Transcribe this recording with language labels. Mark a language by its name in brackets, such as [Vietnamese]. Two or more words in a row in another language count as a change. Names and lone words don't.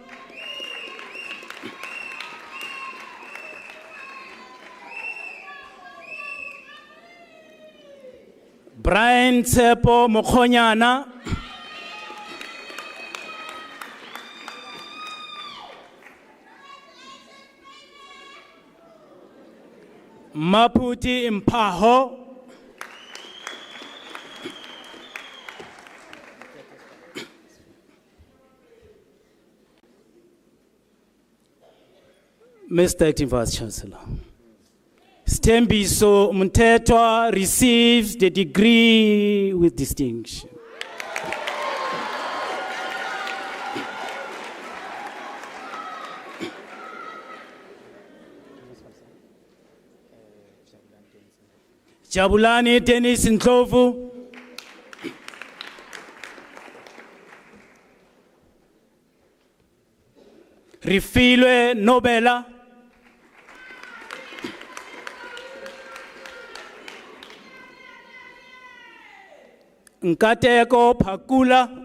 [English] Brian Tsepo Mokhonyana. Maputi Mpaho. Mr. Acting Vice Chancellor, Stembiso Mtetwa receives the degree with distinction. Jabulani Dennis Ndlovu. Rifilwe Nobela. Nkateko Pakula.